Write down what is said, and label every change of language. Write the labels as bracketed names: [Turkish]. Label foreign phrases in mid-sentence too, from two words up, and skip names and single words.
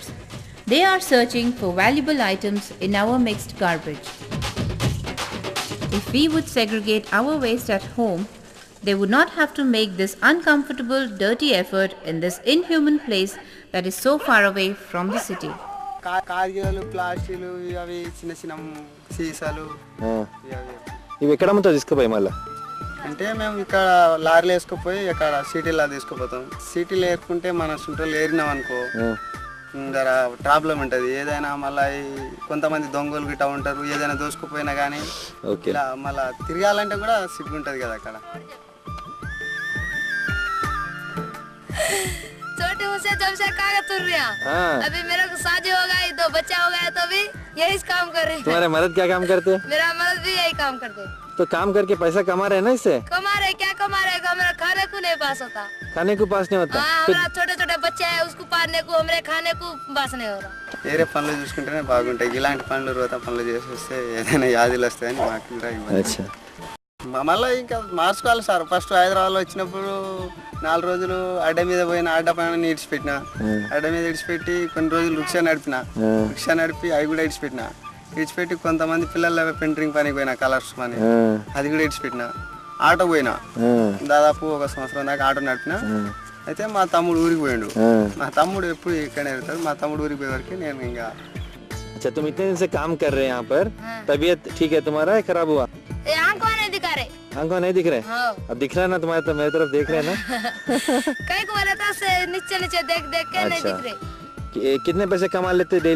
[English] They are searching for valuable items in our mixed garbage. If we would segregate our waste at home, they would not have to make this uncomfortable, dirty effort in this inhuman place that is so far away from the city. [Telugu] కాగితాలు, ప్లాస్టిక్లు, అవి చిన్న చిన్న సీసాలు ఇవి ఎక్కడ అమ్ముతావు తీసుకుపోయి మళ్ళీ? అంటే మేము ఇక్కడ లారీలు వేసుకుపోయి ఇక్కడ సిటీలో తీసుకుపోతాం. సిటీలో ఏరుకుంటే మన చుట్టూ ఏరినాం అనుకో జర ప్రాబ్లం ఉంటుంది. ఏదైనా మళ్ళీ కొంతమంది దొంగలు గిట్ట ఉంటారు, ఏదైనా దోసుకుపోయినా కానీ ఇలా మళ్ళీ తిరగాలంటే కూడా సిగ్గు ఉంటుంది కదా అక్కడ. [Hindi] छोटे से जब से कागज तुर रहा अभी मेरे को शादी हो गई, 2 बच्चा हो गया, तो भी यही काम कर रहे हैं. तुम्हारे मदद क्या काम करते हैं? मेरा मदद भी यही काम करते हैं. तो काम करके पैसा कमा रहे हैं ना इससे? कमा रहे, क्या कमा रहे? हमारा खाने को नहीं पास होता. खाने को पास नहीं होता? हमारा छोटे छोटे बच्चे हैं, उसको पालने को, हमारे खाने को पास नहीं हो रहा. [Telugu] వేరే పనులు చూసుకుంటేనే బాగుంటాయి. ఇలాంటి పనులు రోత పనులు చేసి వస్తే ఏదైనా వ్యాధులు వస్తాయని మాకు కూడా మళ్ళీ ఇంకా మార్చుకోవాలి సార్. ఫస్ట్ హైదరాబాద్లో వచ్చినప్పుడు 4 రోజులు అడ్డ మీద పోయిన, అడ్డ పైన ఇడిచిపెట్టిన, అడ్డ మీద ఇడిచిపెట్టి కొన్ని రోజులు రిక్షా నడిపి అవి కూడా ఇడిచిపెట్టి కొంతమంది పిల్లల పెయింటింగ్ పనికి పోయినా, కలర్స్ పని అది కూడా ఇడిచిపెట్టిన. ఆటో పోయినా దాదాపు 1 సంవత్సరం దాకా ఆటో నడిపిన. అయితే మా తమ్ముడు ఊరికి పోయిండు. మా తమ్ముడు ఎప్పుడు ఇక్కడే వెళ్తాడు. మా తమ్ముడు ఊరికి పోయే వరకు నేను ఇంకా. [Hindi] अच्छा तुम इतने दिन से काम कर रहे हैं यहाँ पर, तबीयत ठीक है तुम्हारा या खराब हुआ? आंखों नहीं दिखा रहे. आंखों नहीं दिख रहे? अब दिख रहा है ना तुम्हारे, तो मेरी तरफ देख रहे हैं ना? कहीं को बोला था से नीचे देख के नहीं दिख रहे. कितने पैसे कमा लेते डेली?